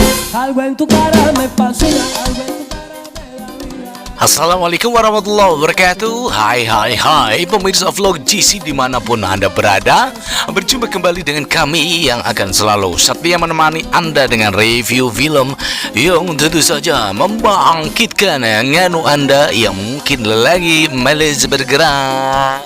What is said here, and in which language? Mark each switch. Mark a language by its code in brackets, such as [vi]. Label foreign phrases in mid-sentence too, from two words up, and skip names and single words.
[es] Algo en tu cara me fascina, algo en tu cara me da vida. [ar] السلام عليكم ورحمة الله وبركاته. [id] Hai pemirsa vlog GC dimanapun Anda berada. Berjumpa kembali dengan kami yang akan selalu setia menemani Anda dengan review film yang tentu saja membangkitkan nganu Anda yang mungkin lagi males bergerak.